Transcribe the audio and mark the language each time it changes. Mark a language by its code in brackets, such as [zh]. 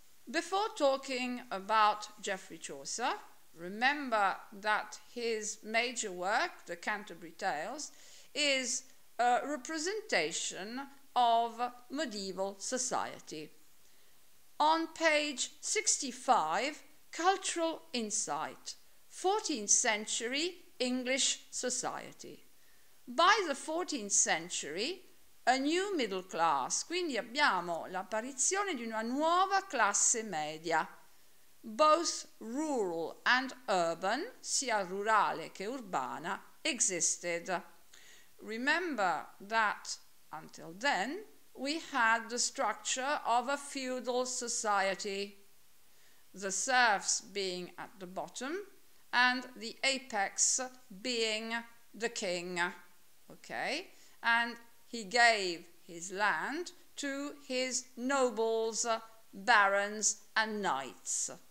[en] Before talking about Geoffrey Chaucer, remember that his major work, the Canterbury Tales, is a representation of medieval society. On page 65, Cultural Insight, 14th century English society. By the 14th century, a new middle class, [it] quindi abbiamo l'apparizione di una nuova classe media, [en] both rural and urban, [it] sia rurale che urbana, [en] existed. Remember that until then we had the structure of a feudal society, the serfs being at the bottom and the apex being the king. Okay, and he gave his land to his nobles, barons and knights.